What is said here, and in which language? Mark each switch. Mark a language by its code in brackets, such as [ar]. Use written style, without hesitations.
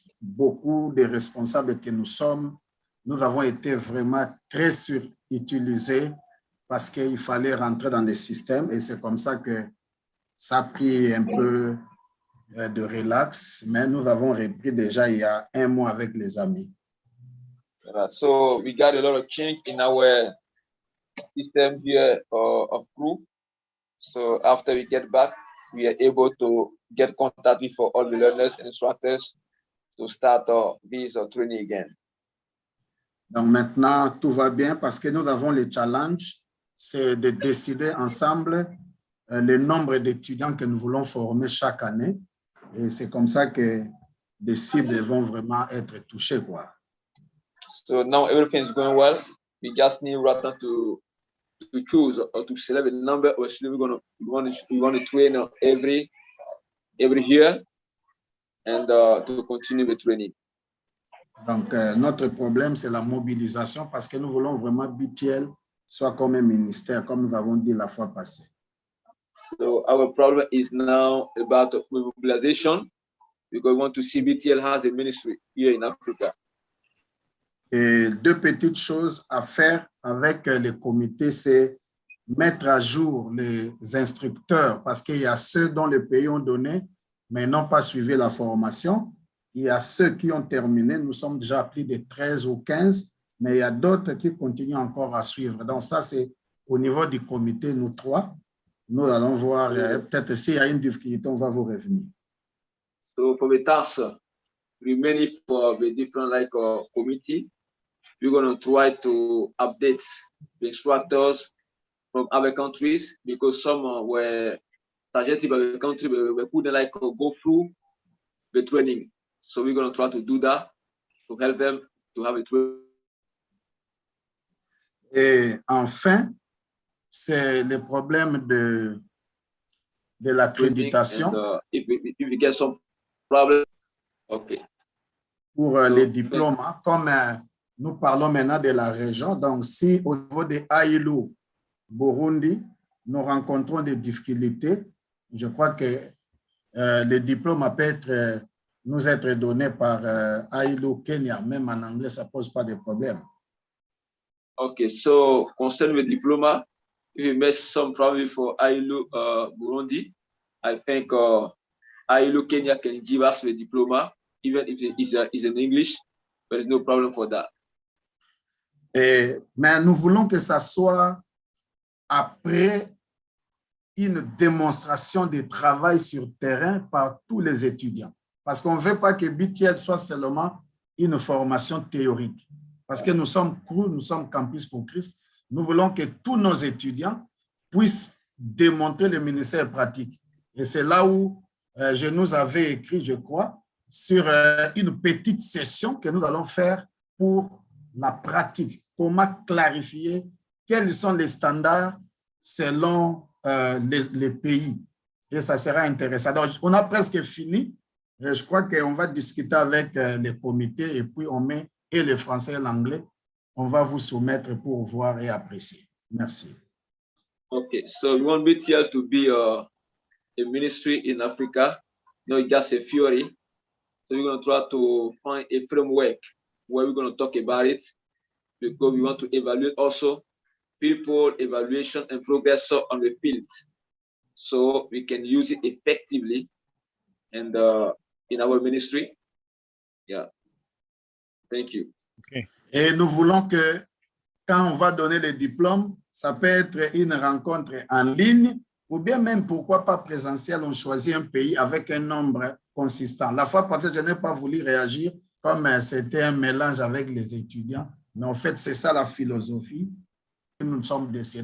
[fr] Beaucoup de responsables que nous sommes, nous avons été vraiment très surutilisés parce qu'il fallait rentrer dans le système et c'est comme ça que ça a pris un peu de relax, mais nous avons repris déjà il y a 1 mois avec les amis. [en] So we got a lot of change in our system here of group. So after we get back, we are able to get contact with all the learners and instructors to start this training again. [fr] Donc maintenant, tout va bien parce que nous avons le challenge, c'est de décider ensemble le nombre d'étudiants que nous voulons former chaque année. Et c'est comme ça que des cibles vont vraiment être touchées, quoi. [en] So now everything is going well. We just need rather to choose or to select a number of students we want to train every year and to continue the training. [fr] Donc notre problème c'est la mobilisation parce que nous voulons vraiment BTL soit comme un ministère comme nous avons dit la fois passée. [en] So our problem is now about mobilization because we want to see BTL has a ministry here in Africa. [fr] Et 2 petites choses à faire avec le comité, c'est mettre à jour les instructeurs parce qu'il y a ceux dont les pays ont donné, mais n'ont pas suivi la formation. Il y a ceux qui ont terminé, nous sommes déjà à plus de 13 ou 15, mais il y a d'autres qui continuent encore à suivre. Donc ça, c'est au niveau du comité, nous 3. Nous allons voir, peut-être s'il y a une difficulté, on va vous revenir. [en] So for the tasks remaining for the different committee, we're going to try to update the instructors from other countries because some were targeted by the country, but we couldn't go through the training. So we're going to try to do that to help them to have a training. [fr] Et enfin, c'est le problème de l'accréditation. [en] If we get some problem, okay. [fr] Pour les diplômes, comme nous parlons maintenant de la région, donc si au niveau de Aïlou, Burundi, nous rencontrons des difficultés, je crois que les diplômes peuvent nous être donnés par Aïlou, Kenya, même en anglais, ça ne pose pas de problème. [en] Okay, so concerning the diploma, if you make some problem for Aïlou, Burundi, I think Aïlou, Kenya can give us the diploma, even if it is in English. There is no problem for that. [fr] Mais nous voulons que ça soit après une démonstration de travail sur terrain par tous les étudiants. Parce qu'on ne veut pas que BTL soit seulement une formation théorique. Parce que nous sommes CRU, nous sommes Campus pour Christ. Nous voulons que tous nos étudiants puissent démontrer le ministère pratique. Et c'est là où je nous avais écrit, je crois, sur une petite session que nous allons faire pour la pratique. Comment clarifier quels sont les standards selon les pays. Et ça sera intéressant. Donc, on a presque fini. Je crois qu'on va discuter avec les comités et puis on met et le français et l'anglais. On va vous soumettre pour voir et apprécier. Merci. [en] Okay, so we want BTL to be a ministry in Africa, not just a theory. So we're going to try to find a framework where we're going to talk about it, because we want to evaluate also people evaluation and progress on the field, so we can use it effectively and in our ministry. Yeah, thank you. Okay. [fr] Et nous voulons que quand on va donner les diplômes, ça peut être une rencontre en ligne ou bien même, pourquoi pas présentiel, on choisit un pays avec un nombre consistant. La fois passée, je n'ai pas voulu réagir comme c'était un mélange avec les étudiants, mais en fait, c'est ça la philosophie que nous sommes décidés.